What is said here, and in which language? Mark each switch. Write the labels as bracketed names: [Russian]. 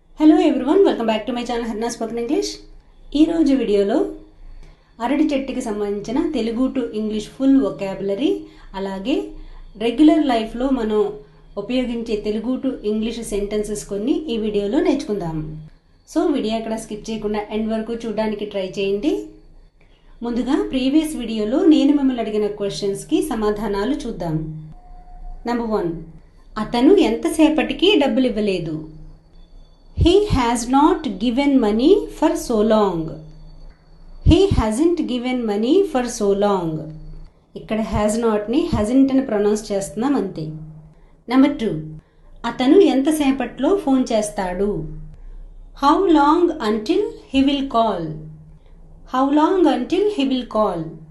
[English] hello everyone, welcome back to my channel [Telugu] Harnaaz spoken English. ఈరోజు వీడియోలో అరటి చెట్టుకి సంబంధించిన Telugu to English full vocabulary, అలాగే రెగ్యులర్ లైఫ్లో మనం ఉపయోగించే తెలుగు టు ఇంగ్లీష్ సెంటెన్సెస్ కొన్ని ఈ వీడియోలో నేర్చుకుందాం. సో వీడియో అక్కడ స్కిప్ చేయకుండా ఎండ్ వరకు చూడడానికి ట్రై చేయండి. ముందుగా ప్రీవియస్ వీడియోలో నేను మిమ్మల్ని అడిగిన క్వశ్చన్స్కి సమాధానాలు చూద్దాం. నెంబర్ 1, అతను ఎంతసేపటికి డబ్బులు ఇవ్వలేదు. [English] He has not given money for so long. He hasn't given money for so long. [Telugu] ఇక్కడ has not ని hasn't అని ప్రొనౌన్స్ చేస్తున్నాం అంతే. నెంబర్ 2, అతను ఎంతసేపట్లో ఫోన్ చేస్తాడు. [English] How long until he will call. How long until he will call.